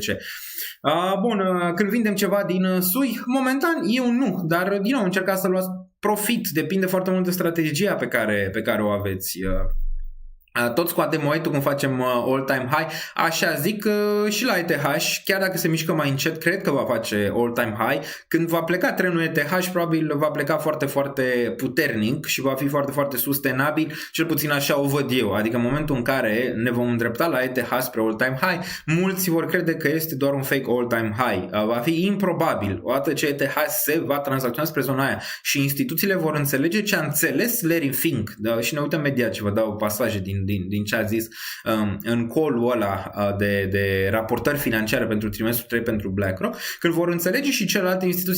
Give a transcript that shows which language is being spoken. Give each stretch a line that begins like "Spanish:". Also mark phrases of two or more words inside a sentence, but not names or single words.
Romanian: Bun, când vindem ceva din SUI, momentan eu nu, dar din nou încercați să luați profit, depinde foarte mult de strategia pe care o aveți. Tot scoatem momentul când facem
English: all-time high,
Romanian: așa zic și la ETH, chiar dacă se mișcă mai încet, cred că va face
English: all-time high.
Romanian: Când va pleca trenul ETH, probabil va pleca foarte, foarte puternic și va fi foarte, foarte sustenabil, cel puțin așa o văd eu. Adică în momentul în care ne vom îndrepta la ETH spre
English: all-time high,
Romanian: mulți vor crede că este doar un
English: fake all-time high.
Romanian: Va fi improbabil. Odată ce ETH se va tranzacționa spre zona aia și instituțiile vor înțelege ce a înțeles Larry Fink, da? Și ne uităm imediat ce vă dau pasaje din ce a zis în call-ul ăla de raportări financiare pentru trimestrul 3 pentru BlackRock, când vor înțelege și celelalte instituții.